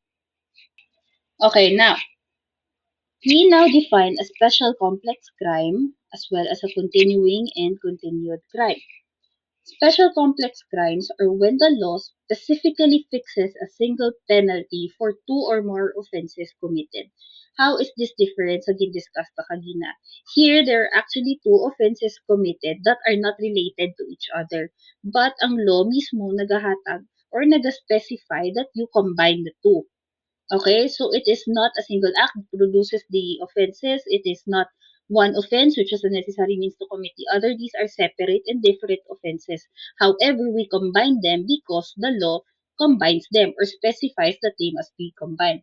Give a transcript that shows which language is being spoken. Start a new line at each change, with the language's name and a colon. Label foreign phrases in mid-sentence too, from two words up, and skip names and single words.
English: Okay, now, we now define a special complex crime as well as a continuing and continued crime. Special complex crimes are when the law specifically fixes a single penalty for two or more offenses committed. How is this different sa discussed
Hiligaynon: pa kagina?
English: Here, there are actually two offenses committed that are not related to each other. But ang law
Hiligaynon: mismo nagahatag
English: or nagaspecify that you combine the two. Okay, so it is not a single act that produces the offenses. It is not one offense, which is a necessary means to commit the other. These are separate and different offenses. However, we combine them because the law combines them or specifies that they must be combined.